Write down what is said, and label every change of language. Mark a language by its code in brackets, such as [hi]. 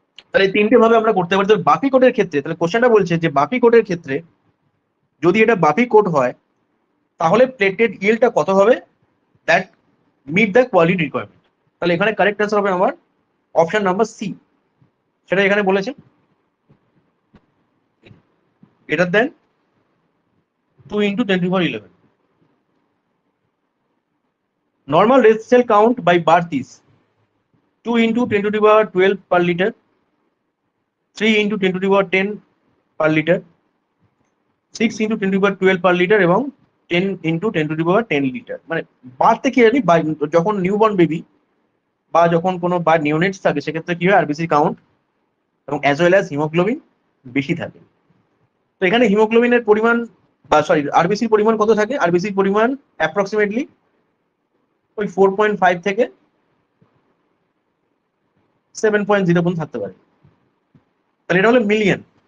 [bn] তাহলে এই তিনটে ভাবে আমরা করতে পারি। তো বাফি কোডের ক্ষেত্রে, তাহলে কোশ্চেনটা বলছে যে বাফি কোডের ক্ষেত্রে যদি এটা বাফি কোড হয়, তাহলে প্লেটলেট ইল্ডটা কত হবে, [en] That meet the quality requirement. [bn] তাহলে এখানে কারেক্ট অ্যান্সার হবে আমার অপশন নাম্বার সি, সেটা এখানে বলেছে [en] Greater than 2 into 10 to the power 11. Normal red cell count by birth is 2 into 10 to the power 12 per liter, 3 into 10 to the power 10 per liter, 6 into 10 to the power 12 per liter এবং 10 into 10 to the power 10 litre. [bn] মানে বাড়তে কি জানি, যখন newborn baby বা যখন কোনো বা নিউনেটস থাকে, সেক্ষেত্রে কি হয়, আরবিসি কাউন্ট এবং অ্যাজ ওয়েল অ্যাজ হিমোগ্লোবিন বেশি থাকে। তো এখানে হিমোগ্লোবিনের পরিমাণ, বা সরি আরবিসির পরিমাণ কত থাকে, আরবিসির পরিমাণ অ্যাপ্রক্সিমেটলি ওই 4.5 থেকে 7.0 থাকতে পারে। তাহলে এটা হলো মিলিয়ন।